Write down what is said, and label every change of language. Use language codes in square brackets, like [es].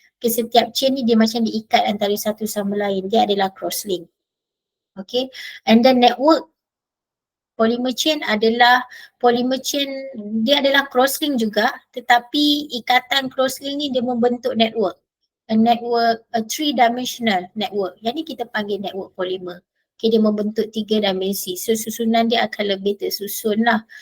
[ms] Okay, setiap chain ni dia macam diikat antara satu sama lain. Dia adalah cross-link. Okay, and then network polymer chain adalah polymer chain, dia adalah cross-link juga, tetapi ikatan cross-link ni dia membentuk network. [en] A three-dimensional network. [ms] Yang ni kita panggil network polymer. Okay, dia membentuk 3 dimensi. So susunan dia akan lebih tersusun lah.